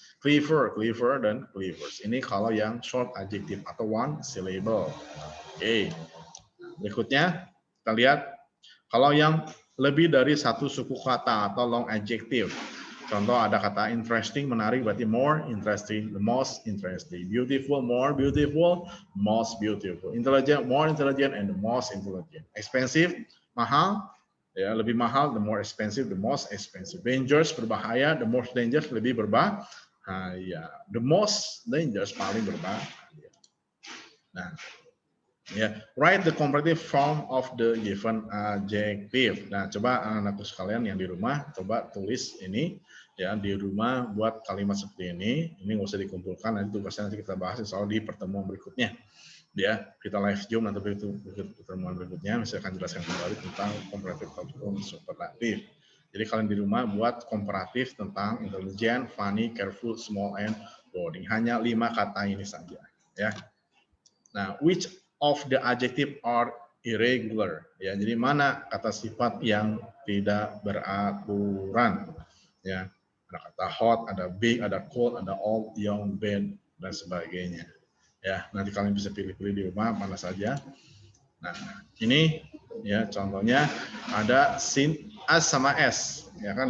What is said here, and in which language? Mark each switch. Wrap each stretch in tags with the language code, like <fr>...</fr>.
<id>Clever, clever, dan clevers. Ini kalau yang</id> <en>short adjective</en> <id>atau</id> <en>one syllable.</en> <id>Oke, berikutnya kita lihat kalau yang lebih dari satu suku kata atau long adjective. Contoh ada kata</id> <en>interesting,</en> <id>menarik berarti</id> <en>more interesting, the most interesting. Beautiful, more beautiful, most beautiful. Intelligent, more intelligent, and the most intelligent. Expensive,</en> <id>mahal, ya lebih mahal,</id> <en>the more expensive, the most expensive. Dangerous,</en> <id>berbahaya,</id> <en>the most dangerous,</en> <id>lebih berbahaya.</id> <en>The most dangerous,</en> <id>paling berbahaya. Nah, ya,</id> <en>write the comparative form of the given adjective.</en> <id>Nah, coba anak-anakku sekalian yang di rumah, coba tulis ini ya di rumah buat kalimat seperti ini. Ini nggak usah dikumpulkan, nanti tugasnya nanti kita bahas soal di pertemuan berikutnya. Ya, kita live Zoom nanti itu pertemuan berikutnya, saya akan jelaskan kembali tentang comparative ataupun superlatif. Jadi kalian di rumah buat komparatif tentang</id> <en>intelligent, funny, careful, small, and boring.</en> <id>Hanya 5 kata ini saja. Ya.</id> <en>Nah, which of the adjective are irregular?</en> <id>Ya, jadi mana kata sifat yang tidak beraturan? Ya, ada kata hot, ada big, ada cold, ada old, young, bad, dan sebagainya. Ya, nanti kalian bisa pilih-pilih di rumah mana saja. Nah, ini ya contohnya ada as sama S, ya kan?</id>